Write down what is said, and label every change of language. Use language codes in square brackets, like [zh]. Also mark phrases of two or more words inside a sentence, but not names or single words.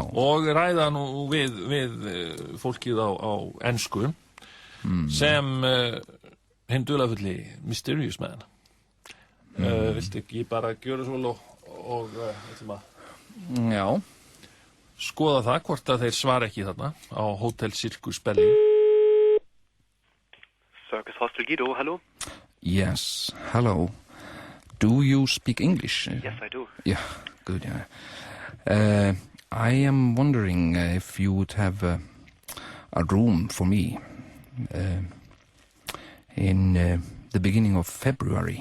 [is] Og ræða nú við fólkið á ensku sem hinn dularfulli [en] Mysterious Man. [is] Viltu ekki bara gjöra svo og ætlum að skoða það hvort að þeir svara ekki þarna á Hotel Circus Berlin. [en] Circus Hostel Guido, hello? Yes, hello. Do you speak English? Yes, I do. Yeah, good, yeah. I am wondering if you would have a room for me in the beginning of February.